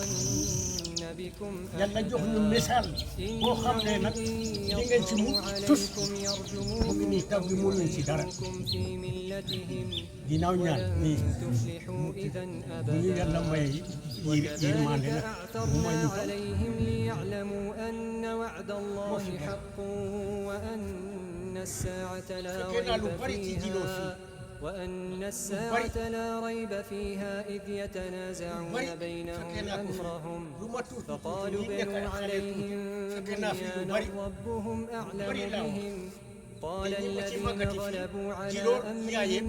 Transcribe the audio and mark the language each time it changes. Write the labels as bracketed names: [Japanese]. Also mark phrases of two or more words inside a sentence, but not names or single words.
[Wolof] yàlla jox ñu misaal boo xam ne nag di ngeen ci mu tus mu ngi nii taw bi mënuñ ci dara ginnaaw ñaan nii bu ñu yàlla maye yërmande nag mu may ñu taw fekkee naa lu bari ci jiloo fii [Arabic] وأن الساعة لا ريب فيها إذ يتنازعون بينهم أمرهم فقالوا بنوا عليهم بنيانا ربهم أعلم بهم قال الذين غلبوا على أمرهم